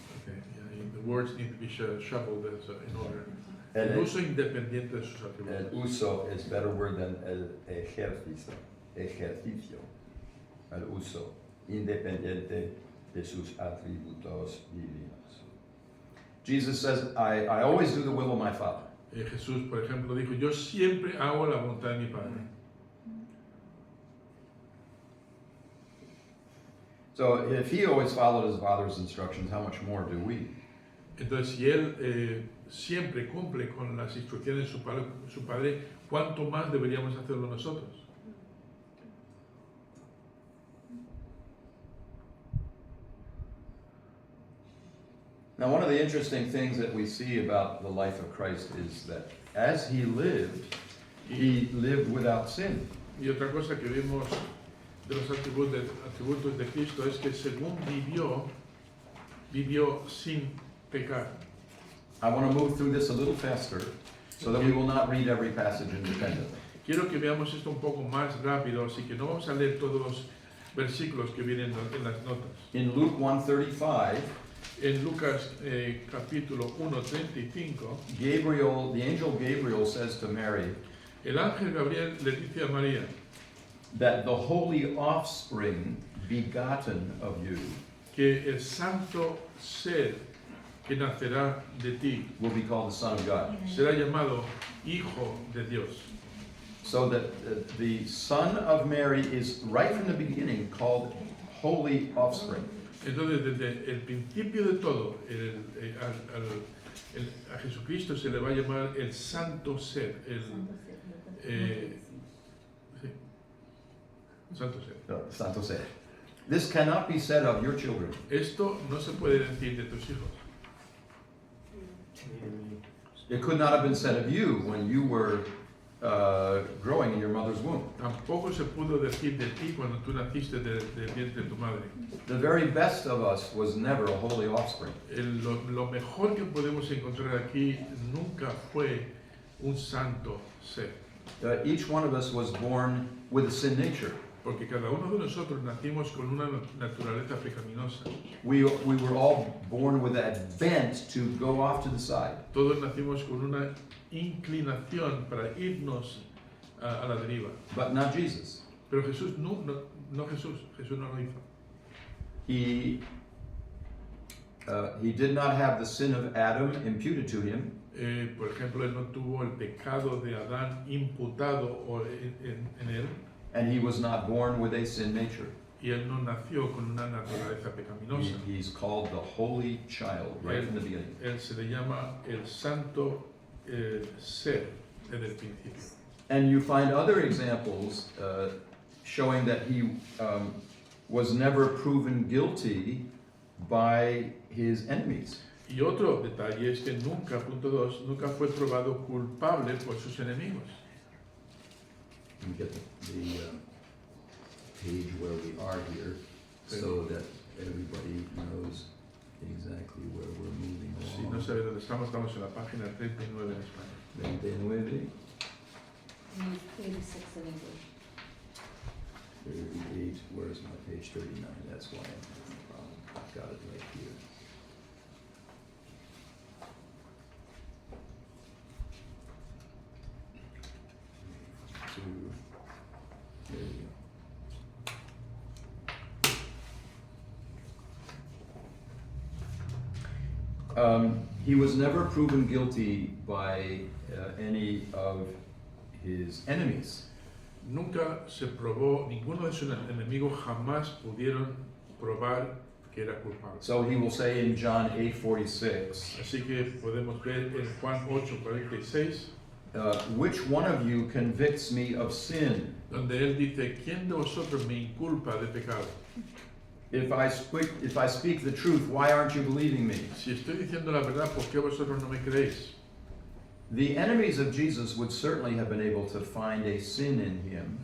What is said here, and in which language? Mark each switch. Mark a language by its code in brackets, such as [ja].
[en] okay, yeah, the words need to be shuffled in order. [es] El El uso independiente de sus atributos. uso [en] is a better word than [es] el ejercicio. Ejercicio. El uso independiente de sus atributos divinos. [en] Jesus says, I always do the will of my Father. [es] Jesús, por ejemplo, dijo, yo siempre hago la voluntad de mi Padre. [en] So if he always followed his Father's instructions, how much more do we? [es] Entonces, si Él siempre cumple con las instrucciones de su padre, ¿cuánto más deberíamos hacerlo nosotros? [en] Now, one of the interesting things that we see about the life of Christ is that as he lived without sin. [es] Y otra cosa que vemos de los atributos de Cristo es que según vivió sin pecar. [en] I want to move through this a little faster so that we will not read every passage independently. [es] Quiero que veamos esto un poco más rápido, así que no vamos a leer todos los versículos que vienen en las notas. [en] In Luke 1:35, [es] En Lucas capítulo 1:35, [en] the angel Gabriel says to Mary [es] el ángel Gabriel le dice a María [en] that the holy offspring begotten of you [es] que el santo ser que nacerá de ti [en] will be called the Son of God. [es] será llamado Hijo de Dios. [en] So that the Son of Mary is right from the beginning called holy offspring. [es] Entonces, desde el principio de todo, a Jesucristo se le va a llamar el santo ser, sí, santo ser. Santo ser. [en] This cannot be said of your children. [es] Esto no se puede decir de tus hijos. [en] It could not have been said of you when you were growing in your mother's womb. [es] Tampoco se pudo decir de ti cuando tú naciste del vientre de tu madre. [en] The very best of us was never a holy offspring. [es] Lo mejor que podemos encontrar aquí nunca fue un santo ser. [en] Each one of us was born with a sin nature. [es] Porque cada uno de nosotros nacimos con una naturaleza pecaminosa. [en] We were all born with that bent to go off to the side. [es] Todos nacimos con una inclinación para irnos a la deriva. [en] But not Jesus. [es] Pero Jesús Jesús no lo hizo. [en] He he did not have the sin of Adam imputed to him, [es] Por ejemplo, él no tuvo el pecado de Adán imputado en él, [en] and he was not born with a sin nature. [es] y él no nació con una naturaleza pecaminosa. [en] He's called the holy child right from the beginning. [es] Él se le llama el santo ser desde el principio. [en] And you find other examples showing that he was never proven guilty by his enemies. [es] Y otro detalle es que nunca, punto 2, nunca fue probado culpable por sus enemigos. [en] Let me get the page where we are here so that everybody knows exactly where we're moving [es] Si no [en] along. [es] sabe dónde estamos, estamos en la página 39 en España. 29, [en] And 86 in English. 38, where's my page 39? That's why I'm having a problem. I've got it right here. There you go. He was never proven guilty by any of his enemies. [es] Nunca se probó, ninguno de sus enemigos jamás pudieron probar que era culpable. [en] So he will say in John 8:46, [es] Así que podemos ver en Juan 8:46, [en] which one of you convicts me of sin? [es] donde él dice, ¿quién de vosotros me inculpa de pecado? [en] If I speak the truth, why aren't you believing me? [es] Si estoy diciendo la verdad, ¿por qué vosotros no me creéis? [en] The enemies of Jesus would certainly have been able to find a sin in him